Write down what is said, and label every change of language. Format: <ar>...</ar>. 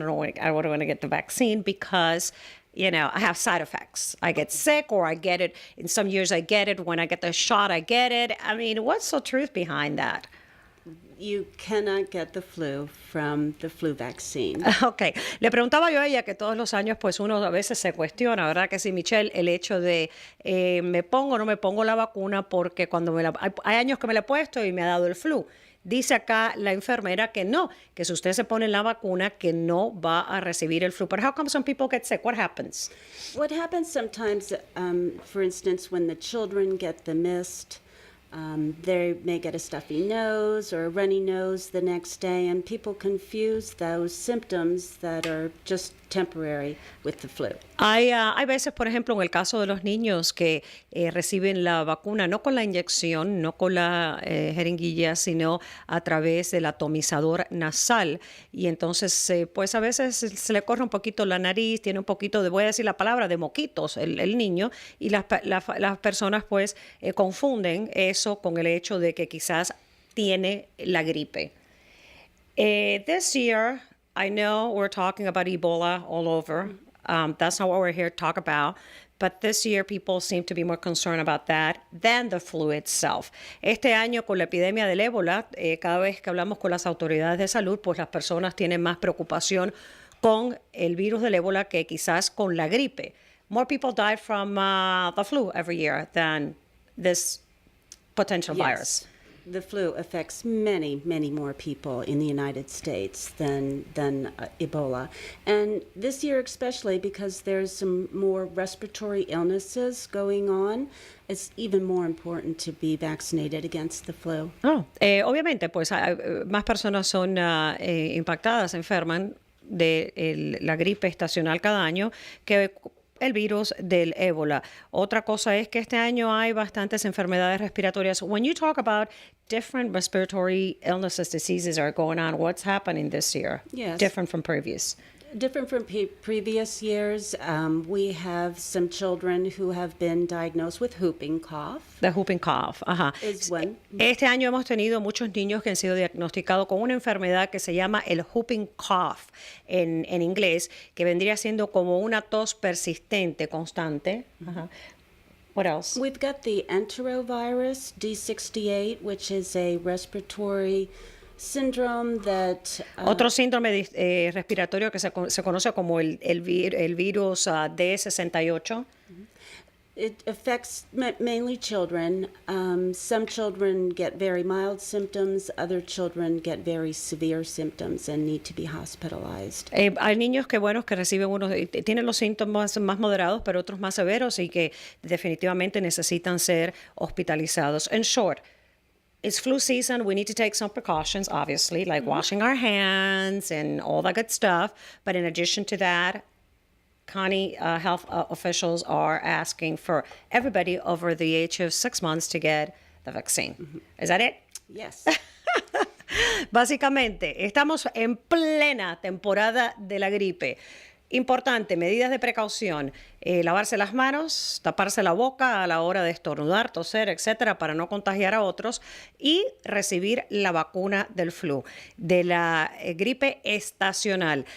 <en>I don't want to get the vaccine because, I have side effects. I get sick or I get it. In some years I get it. When I get the shot, I get it. I mean, what's the truth behind that? You cannot get the flu from the flu vaccine. Okay.</en> <es>Le preguntaba yo a ella que todos los años pues uno a veces se cuestiona, ¿verdad? Que sí, Michelle, el hecho de me pongo o no me pongo la vacuna porque cuando hay años que me la he puesto y me ha dado el flu. Dice acá la enfermera que no, que si usted se pone la vacuna que no va a recibir el flu.</es> <en>But how come some people get sick? What happens? What happens sometimes, for instance, when the children get the mist, they may get a stuffy nose or a runny nose the next day, and people confuse those symptoms that are just temporary with the flu.</en> <es>Hay veces, por ejemplo, en el caso de los niños que reciben la vacuna, no con la inyección, no con la jeringuilla, sino a través del atomizador nasal. Y entonces, pues a veces se le corre un poquito la nariz, tiene un poquito de, voy a decir la palabra, de moquitos el niño, y las personas pues confunden eso con el hecho de que quizás tiene la gripe.</es> <en>This year, I know we're talking about Ebola all over. That's not what we're here to talk about. But this year, people seem to be more concerned about that than the flu itself.</en> <es>Este año, con la epidemia del ébola, cada vez que hablamos con las autoridades de salud, pues las personas tienen más preocupación con el virus del ébola que quizás con la gripe.</es> <en>More people die from the flu every year than this potential virus. the flu affects many, many more people in the United States than Ebola. And this year especially, because there's some more respiratory illnesses going on, it's even more important to be vaccinated against the flu.</en> <es>Obviamente, pues más personas son impactadas, enferman de la gripe estacional cada año que el virus del ébola. Otra cosa es que este año hay bastantes enfermedades respiratorias.</es> <en>When you talk about different respiratory illnesses, diseases are going on, what's happening this year? Yes. Different from previous. Different from previous years, we have some children who have been diagnosed with whooping cough. The whooping cough,</en> <es>ajá.</es> <en>Is one.</en> <es>Este año hemos tenido muchos niños que han sido diagnosticados con una enfermedad que se llama el whooping cough en inglés, que vendría siendo como una tos persistente, constante.</es> <en>Ajá. What else? We've got the enterovirus D68, which is a respiratory syndrome that</en> <es>Otro síndrome respiratorio que se conoce como el virus D68.</es> <en>it affects mainly children. Some children get very mild symptoms, other children get very severe symptoms and need to be hospitalized.</en> <es>Hay niños que reciben tienen los síntomas más moderados, pero otros más severos y que definitivamente necesitan ser hospitalizados.</es> <en>In short, it's flu season. We need to take some precautions, obviously, like washing our hands and all that good stuff. But in addition to that, county health officials are asking for everybody over the age of 6 months to get the vaccine. Is that it? Yes.</en> <es>Básicamente, estamos en plena temporada de la gripe. Importante, medidas de precaución, lavarse las manos, taparse la boca a la hora de estornudar, toser, etcétera, para no contagiar a otros y recibir la vacuna del flu, de la gripe estacional.</es>